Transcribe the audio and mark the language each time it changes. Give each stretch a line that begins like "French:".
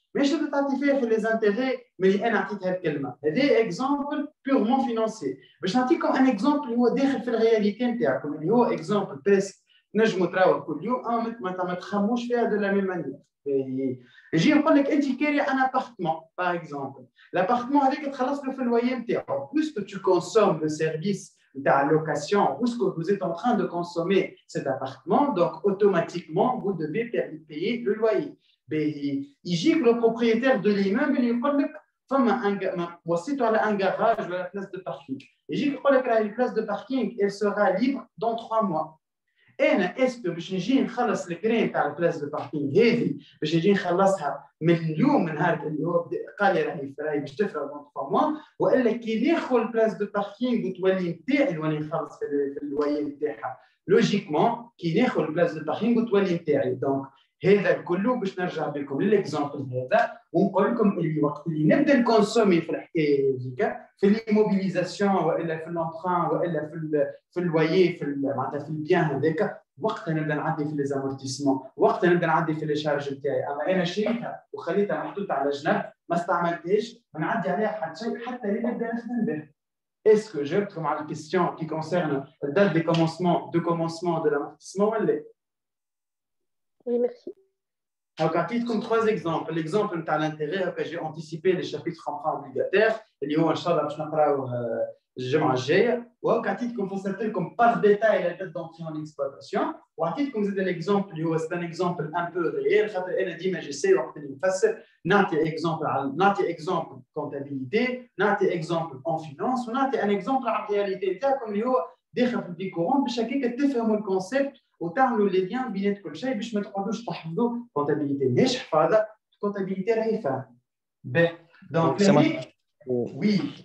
Arabic: ماشي تعطي فيها في لي زانتيغي اللي انا عطيتها الكلمه هذا اكزومبل بيغمون فينانسي باش نعطيكم ان اكزومبل اللي هو داخل في الرياليتي نتاعكم اللي هو اكزومبل بريسك نجموا تراوه كل يوم ما تخموش فيها دو لا ميم مانيير نجي نقول لك انت كاري ان ابارتمون باغ اكزومبل l'appartement هذاك تخلص له في الوايي نتاعو
French: puisque tu consommes le service de la location, puisque vous êtes en train de consommer cet appartement, donc automatiquement, vous devez payer le loyer. Il dit que le propriétaire de l'immeuble, il dit voici un garage ou la place de parking. Il dit que la place de parking, elle sera libre dans 3 mois. est-ce que
Arabic: باش نجي نخلص الكرين تاع البلاس دو باركينغ هذه باش نجي نخلصها من اليوم من نهار اللي هو قال لي راهي باش تفرق من 3 موا والا كي ندخل البلاس دو باركينغ وتولي نتاعي نولي نخلص في الواي نتاعها لوجيكمون كي ندخل البلاس دو باركينغ وتولي نتاعي دونك هذا كله باش نرجع بكم للاكزامبل هذا ونقول لكم اللي وقت اللي نبدا نكونسومي في الحكايه هذيك في ليموبيليزاسيون والا في الامبران والا في الوايي معناتها في البيان هذاك وقتها نبدا نعدي في ليزامورتيسمون وقتها نبدا نعدي في لي شارج نتاعي اما انا شريتها وخليتها محطوطه على جنب ما استعملتهاش ونعدي عليها حتى شيء حتى اللي نبدا نخدم به.
French: Est-ce que je réponds à la question qui concerne la date de commencement de l'amortissement ou pas? Oui, merci. Donc, à titre comme 3 exemples. L'exemple de l'intérêt que j'ai anticipé les chapitres emprunts obligataires,
Arabic: اللي هو إن شاء الله باش نقراوه الجمعة الجاية.
French: وكا titre comme constater par détail la date d'entrée en exploitation. وعا titre comme c'est l'exemple اللي هو c'est un exemple un peu réel.
Arabic: خاطر أنا ديما جيساي وقت اللي نفسر نعطي exemple comptabilité, نعطي exemple en finance ونعطي un exemple على الرياليتي نتاعكم اللي هو داخل في الديكورون باش هكاك تفهموا الكونسيبت وتعملوا لي ليان بين كل شيء باش ما تقعدوش تحفظوا كونتابيليتي ماهيش حفاظه كونتابيليتي راهي فهم به دونك وي